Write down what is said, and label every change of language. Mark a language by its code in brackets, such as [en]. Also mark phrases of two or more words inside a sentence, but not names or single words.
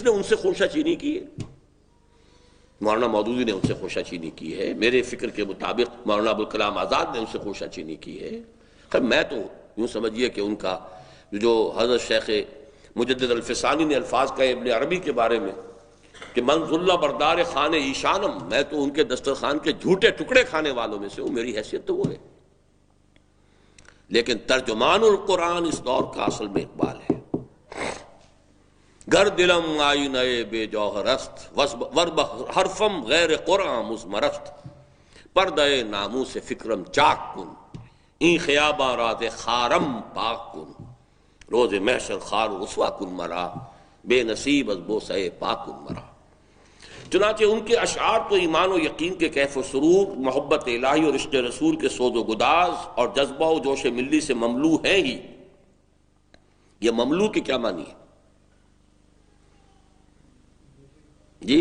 [ur] نے ان سے خوشہ چینی کی ہے، مولانا مودودی نے ان سے خوشہ چینی کی ہے، میرے فکر کے مطابق مولانا ابوالکلام آزاد نے ان سے خوشہ چینی کی ہے، خیر میں تو یوں سمجھیے کہ ان کا جو حضرت شیخ مجدد الفسانی نے الفاظ کہے ابن عربی کے بارے میں کہ [fa] من ذلہ بردار خان ایشانم، [ur] میں تو ان کے دسترخوان کے جھوٹے ٹکڑے کھانے والوں میں سے ہوں، میری حیثیت تو وہ ہے، لیکن ترجمان القرآن اس دور کا اصل میں اقبال ہے۔ [fa] گر دلم آئینہ بے جوہر است، ورب حرفم غیر قرآن مضمرست، پردہ ناموس فکرم چاک کن، این خیاباں راز خارم پاک کن، روز محشر خار و رسوا کن مرا، بے نصیب از بوسہ پاک کن مرا۔ [ur] چنانچہ ان کے اشعار تو ایمان و یقین کے کیف و سرور، محبت الہی اور عشق رسول کے سوز و گداز اور جذبہ و جوش ملی سے مملو ہیں ہی۔ یہ مملو کی کیا معنی ہے جی؟